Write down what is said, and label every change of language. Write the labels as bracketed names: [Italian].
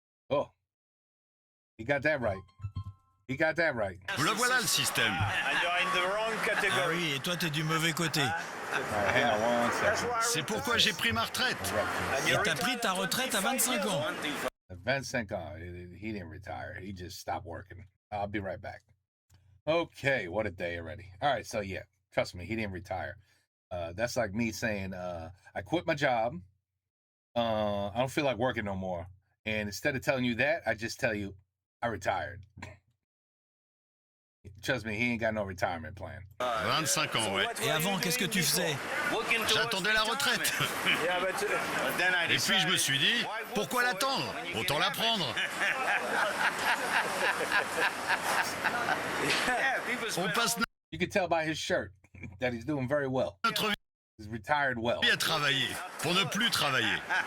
[English] Oh. He got that right. He got that right. [French] Le voilà, le système. Ah oui, et toi, t'es du mauvais côté. [English] Hang on one second. [French] C'est pourquoi j'ai pris ma retraite. Et t'as pris ta retraite à 25 ans. 25 ans. [English] He didn't retire. He just stopped working. I'll be right back. Okay, what a day already. All right, so yeah, trust me, he didn't retire. That's like me saying, I quit my job. I don't feel like working no more. And instead of telling you that, I just tell you I retired. Trust me, he ain't got no retirement plan. [French] 25 ans, ouais. Et avant, qu'est-ce que tu faisais? J'attendais la retraite. Et puis je me suis dit, pourquoi l'attendre? Autant la prendre. On passe [English] You can tell by his shirt that he's doing very well. [French] notre vie [English] He's retired well. [French] à travailler, pour ne plus travailler.